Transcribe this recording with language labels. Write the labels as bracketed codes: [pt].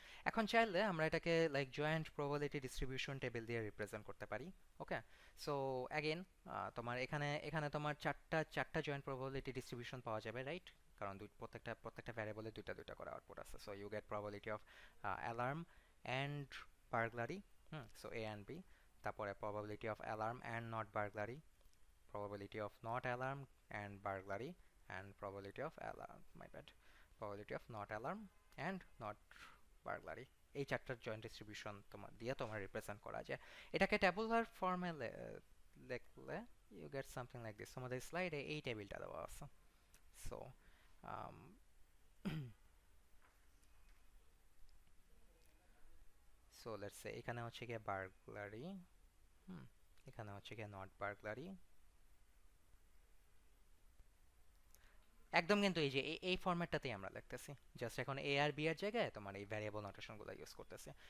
[bn] এখন চাইলে আমরা এটাকে like joint probability distribution table দিয়ে রিপ্রেজেন্ট করতে পারি। ওকে, সো অ্যাগেন তোমার এখানে তোমার চারটা জয়েন্ট প্রবাবিলিটি ডিস্ট্রিবিউশন পাওয়া যাবে, রাইট? কারণ প্রত্যেকটা ভ্যারিয়েবলে দুইটা করে আউটপুট আছে। So you get probability of alarm and burglary, so A and B. তারপরে [en] Probability of alarm and not burglary, probability of not alarm and burglary, and probability of alarm, my bad, probability of not alarm and not burglary। [bn] এই চারটার joint distribution তোমার দিয়ে তোমার represent করা যায়। এটাকে tabular ফর্মে লিখলে [en] You get something like this. [bn] তোমাদের স্লাইডে এই টেবিলটা দেওয়া আছে। সো সো লেটস সে এখানে হচ্ছে গিয়ে বার্গলারি, এখানে হচ্ছে গিয়ে নট বার্গলারি, একদম কিন্তু এই যে এই ফরম্যাটটাতেই আমরা লিখতেছি, জাস্ট এখন এ আর বি এর জায়গায় তোমার এই ভ্যারিয়েবল নোটেশনগুলো ইউজ করতেছি।